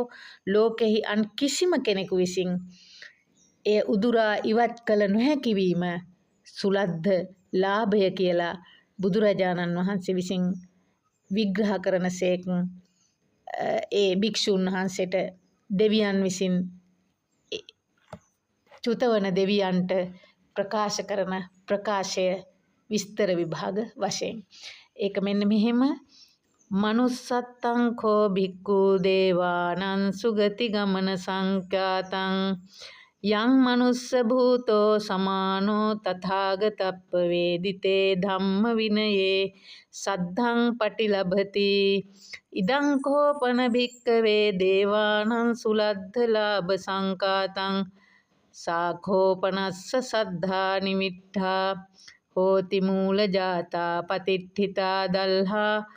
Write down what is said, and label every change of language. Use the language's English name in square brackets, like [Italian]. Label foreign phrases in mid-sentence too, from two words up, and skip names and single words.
[Sinhala] ලෝකෙහි අන් කිසිම කෙනෙකු විසින් එය උදුරා ඉවත් කළ නොහැකි වීම සුලද්ද ලාභය කියලා බුදුරජාණන් වහන්සේ විසින් විග්‍රහ කරනසේක ඒ භික්ෂුන් වහන්සේට දෙවියන් විසින් චුතවන දෙවියන්ට ප්‍රකාශ කරන ප්‍රකාශය විස්තර විභාග වශයෙන්. ඒක මෙන්න මෙහෙම [Pali] මනුස්සත්තං කෝ භික්ඛු දේවානං සුගති ගමන සංඛ්‍යාතං යං මනුස්ස භූතෝ සමානෝ තථාගතප්ප වේදිතේ ධම්ම විනයේ සද්ධං පටිලභති ඉදං කෝපන භික්ඛවේ දේවානං සුලද්ධ ලාභ සංඛාතං සාඛෝපනස්ස සද්ධා නිමිත්තා හෝති මූල ජාතා පතිට්ඨිතා දල්හා